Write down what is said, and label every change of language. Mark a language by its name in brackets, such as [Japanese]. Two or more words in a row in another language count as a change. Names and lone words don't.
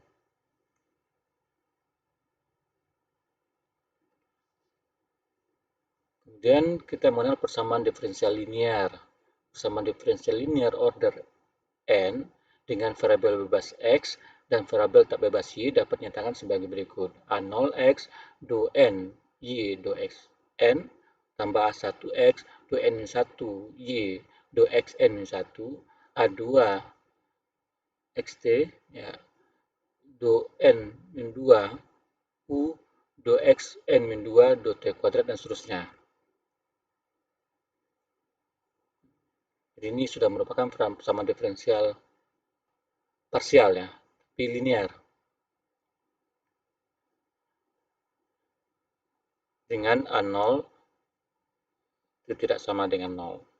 [Indonesian] Kemudian kita mengenal persamaan diferensial linear. Persamaan diferensial linear order n dengan variabel bebas x dan variabel tak bebas y dapat dinyatakan sebagai berikut. A0x do n y do x n tambah A1x do n min 1 y do x n min 1 A2 xt ya, do n min 2 u do x n min 2 do t kuadrat dan seterusnya. Jadi ini sudah merupakan persamaan diferensial parsial ya, tapi linear. Dengan A0 itu tidak sama dengan 0.